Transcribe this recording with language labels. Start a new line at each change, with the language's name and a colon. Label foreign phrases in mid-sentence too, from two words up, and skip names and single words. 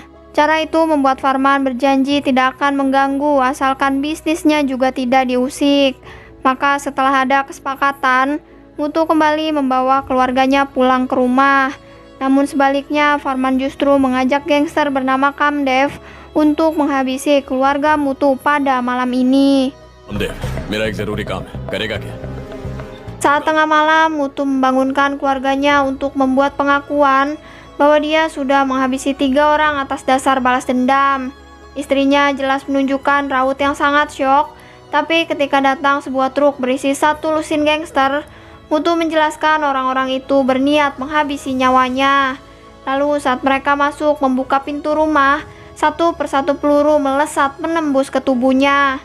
Indonesian: Cara itu membuat Farman berjanji tidak akan mengganggu asalkan bisnisnya juga tidak diusik. Maka setelah ada kesepakatan, Mutu kembali membawa keluarganya pulang ke rumah. Namun sebaliknya, Farman justru mengajak gangster bernama Kamdev untuk menghabisi keluarga Mutu pada malam ini.
Hindi: मेरा एक जरूरी काम है, करेगा क्या?
Indonesian: Saat tengah malam, Mutu membangunkan keluarganya untuk membuat pengakuan bahwa dia sudah menghabisi 3 orang atas dasar balas dendam. Istrinya jelas menunjukkan raut yang sangat syok, tapi ketika datang sebuah truk berisi 1 lusin gangster, Mutu menjelaskan orang-orang itu berniat menghabisi nyawanya. Lalu saat mereka masuk membuka pintu rumah, 1 persatu peluru melesat menembus ke tubuhnya.